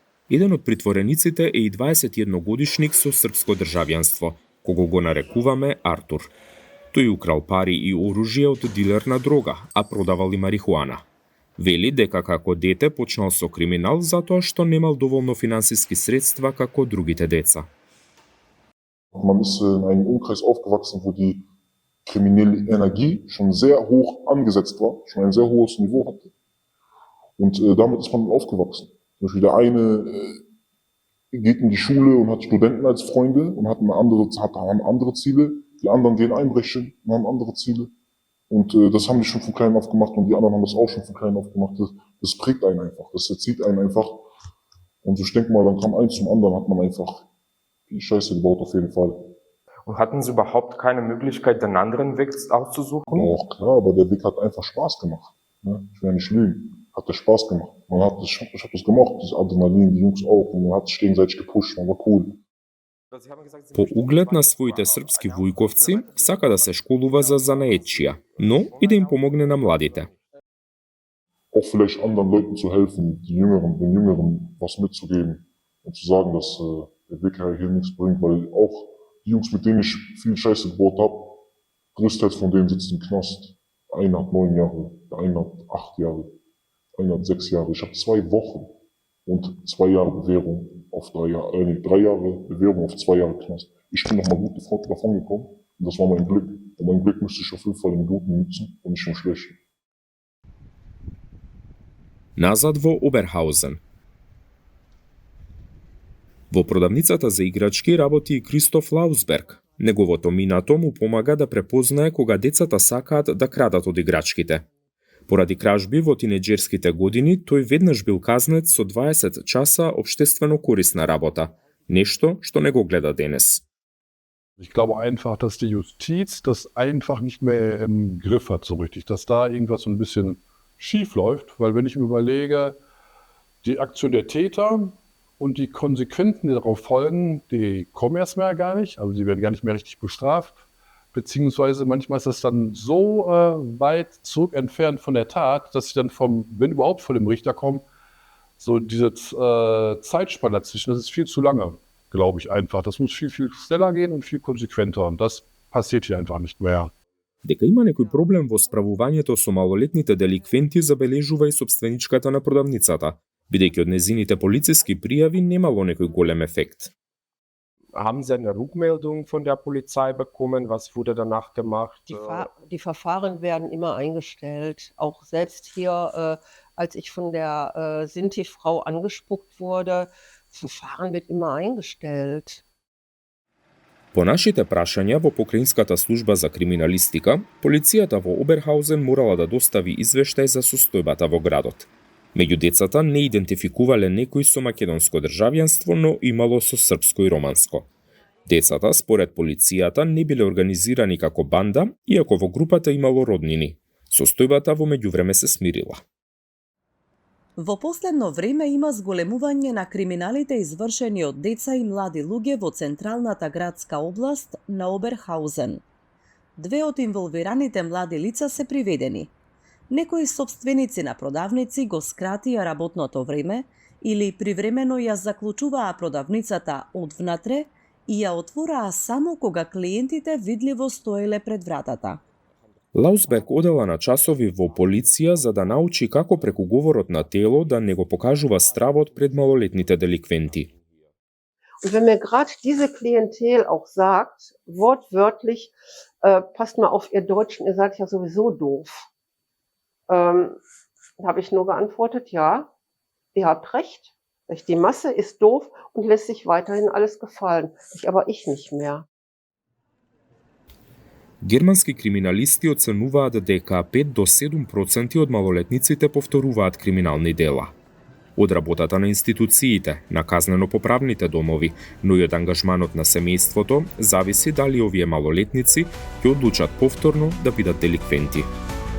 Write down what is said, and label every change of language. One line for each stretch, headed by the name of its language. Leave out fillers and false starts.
Macedonian: Еден од притворениците е и 21-годишник со српско државјанство, кого го нарекуваме Артур. Тој украл пари и оружје од дилер на дрога, а продавал и марихуана. Вели дека како дете почнал со криминал затоа што немал доволно финансиски средства како другите деца.
German: Man ist in einem Umkreis aufgewachsen, wo die kriminelle Energie schon sehr hoch angesetzt war, schon ein sehr hohes Niveau hatte. Und damit ist man aufgewachsen. Zum Beispiel der eine geht in die Schule und hat Studenten als Freunde und hat andere Ziele. Die anderen gehen einbrechen und haben andere Ziele. Und das haben die schon von klein auf gemacht und die anderen haben das auch schon von klein auf gemacht. Das prägt einen einfach, das erzieht einen einfach. Und ich denke mal, dann kam eins zum anderen, hat man einfach die Scheiße gebaut auf jeden Fall. Und hatten Sie überhaupt keine Möglichkeit, den anderen Weg auszusuchen? Auch klar, aber der Weg hat einfach Spaß gemacht. Ne? Ich will ja nicht lügen. Hat der Spaß gemacht. Ich hab das gemacht, das Adrenalin, die Jungs auch. Und man hat sich gegenseitig gepusht, man war cool.
Macedonian: По углед на своите српски вујковци, сака да се школува за занаетчија, но и да им помогне на младите.
German: auch vielleicht anderen Leuten zu helfen, den Jüngeren was mitzugeben und zu sagen, dass der Weg hier nichts bringt, weil auch die Jungs, mit denen ich viel Scheiße gebaut habe, größtenteils von denen sitzen im Knast. Einer hat 9 Jahre, der eine hat 8 Jahre, einer hat 6 Jahre. Ich habe 2 Wochen und 2 Jahre Bewährung auf 3 Jahre, 3 Jahre Bewährung auf 2 Jahre Knast. Ich bin nochmal gut davon gekommen und das war mein Glück. Und mein Glück müsste ich auf jeden Fall im Guten nutzen und nicht im Schlechten.
Macedonian: Назад во Оберхаузен. Во продавницата за играчки работи и Кристоф Лаусберг. Неговото минато му помага да препознае кога децата сакаат да крадат од играчките. Поради кражби во тинеџерските години, тој веднаш бил казнет со 20 часа општествено корисна работа, нешто што не го гледа денес.
German: Ich glaube einfach, dass die Justiz das einfach nicht mehr im Griff hat so richtig, dass da irgendwas so ein bisschen schief läuft, weil wenn ich mir überlege, die Aktion der Täter und die Konsequenzen, die darauf folgen, die kommen erstmal gar nicht, also sie werden gar nicht mehr richtig bestraft, beziehungsweise manchmal ist das dann so weit zurück entfernt von der Tat, dass sie dann wenn überhaupt vor dem Richter kommen, so diese Zeitspanne dazwischen, das ist viel zu lange, glaube ich einfach. Das muss viel, viel schneller gehen und viel konsequenter und das passiert hier einfach nicht mehr.
Macedonian: Дека има некој проблем во справувањето со малолетните деликвенти забележува и собственичката на продавницата, бидејќи од незините полициски пријави немало некој голем ефект.
German: Haben Sie eine Rückmeldung von der Polizei bekommen? Was wurde danach gemacht? Die Verfahren werden immer eingestellt. Auch selbst hier, als ich von der Sinti-Frau angespuckt wurde, das Verfahren wird immer eingestellt.
Macedonian: По нашите прашања во Покраинската служба за криминалистика, полицијата во Оберхаузен морала да достави извештај за состојбата во градот. Меѓу децата не идентификувале некој со македонско државјанство, но имало со српско и романско. Децата, според полицијата, не биле организирани како банда, иако во групата имало роднини. Состојбата во меѓувреме се смирила. Во последно време има зголемување на криминалите извршени од деца и млади луѓе во централната градска област на Оберхаузен. 2 од инволвираните млади лица се приведени. Некои собственици на продавници го скратија работното време или привремено ја заклучуваа продавницата од внатре и ја отвораа само кога клиентите видливо стоеле пред вратата. Лаусберг одела на часови во полиција за да научи како преку говорот на тело да не го покажува стравот пред малолетните деликвенти.
German: Und wenn mir gerade diese Klientel auch sagt, wortwörtlich, passt mal auf, ihr Deutschen, ihr seid ja sowieso doof. Habe ich nur geantwortet, ja, ihr habt recht. Die Masse ist doof und lässt sich weiterhin alles gefallen. Aber ich nicht mehr.
Macedonian: Германски криминалисти оценуваат дека 5 до 7% од малолетниците повторуваат криминални дела. Од работата на институциите, на казнено-поправните домови, но и од ангажманот на семејството, зависи дали овие малолетници ќе одлучат повторно да бидат деликвенти.